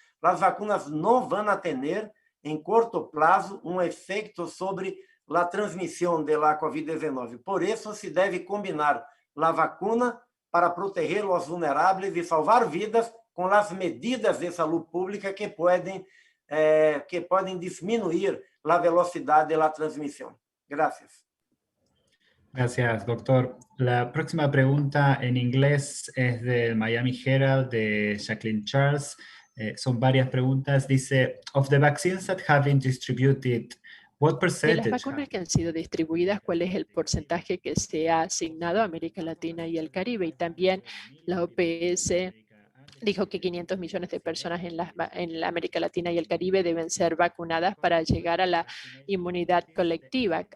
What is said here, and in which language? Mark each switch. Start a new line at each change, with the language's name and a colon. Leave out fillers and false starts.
Portuguese: As vacunas não vão ter, em curto prazo, um efeito sobre a transmissão da COVID-19. Por isso, se deve combinar a vacuna para proteger os vulneráveis e salvar vidas com as medidas de saúde pública que podem diminuir a velocidade da transmissão.
Spanish: Gracias. Gracias, doctor. La próxima pregunta en inglés es del Miami Herald, de Jacqueline Charles. Son varias preguntas.
English: Dice, of the vaccines that have been distributed, what
Spanish: De
English: percentage?
Spanish: las vacunas que han sido distribuidas, ¿cuál es el porcentaje que se ha asignado a América Latina y el Caribe? Y también la OPS dijo que 500 millones de personas en la América Latina y el Caribe deben ser vacunadas para llegar a la inmunidad colectiva.